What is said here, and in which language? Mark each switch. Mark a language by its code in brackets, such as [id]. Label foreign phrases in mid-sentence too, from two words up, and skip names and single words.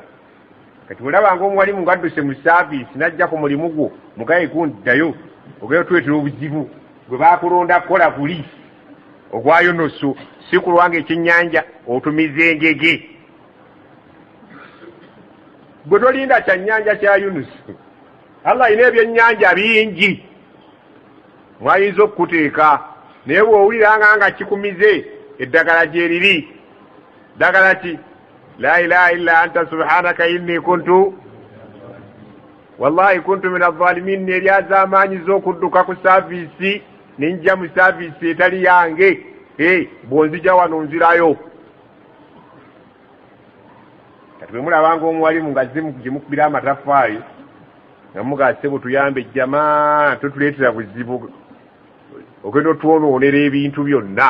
[lg] Kati olabanga omuwalimu ng'adduse mu saaviisi n'ajja ku mulimu gwo mugaye kunddayo ogeyo tuletera obuzibu gwe baakulonda kukola poliisi ogwayo noso si kulwanga ekyennyanja otumiza engege. Gwe tolinda kyannyanja kya Yunusu. Allah alina ebyennyanja bingi mwayinza okukuteeka naye bw'owuliranga nga kikumize eddagala gye liri. Ddagala ki? [ar] لا إله إلا أنت سبحانك إني كنت والله كنت من الظالمين. [lg] Neryaz'amaanyi z'okudduka ku saaviisi ninjja mu saaviisi etali yange bw'onzija wano nzirayo. Kati bwe mulabanga omuwalimu nga gye mukubira amataffaali nga mugaase butuyambe ejjamaa totuleetera buzibu ogenda otwonoonera ebintu byonna.